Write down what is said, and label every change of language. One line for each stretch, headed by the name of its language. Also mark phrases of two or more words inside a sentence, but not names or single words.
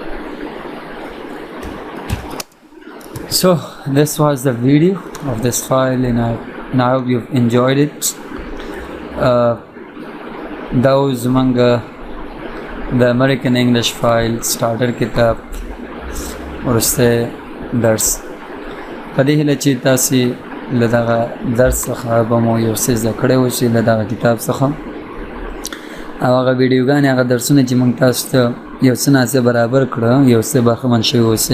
English: So this was the video of this file, and I hope you've enjoyed it. That was among the American English file starter
Pashto: کتاب ورسته درس. په دې هیله چې تاسې له دغه درس څخه به مو یو څه زده کړی و چې له دغه کتاب څخه، او هغه ویډیوګانې هغه درسونه چې موږ تاسو ته یو څه ناڅه برابر کړه یو څه برخمن شوي اوسئ.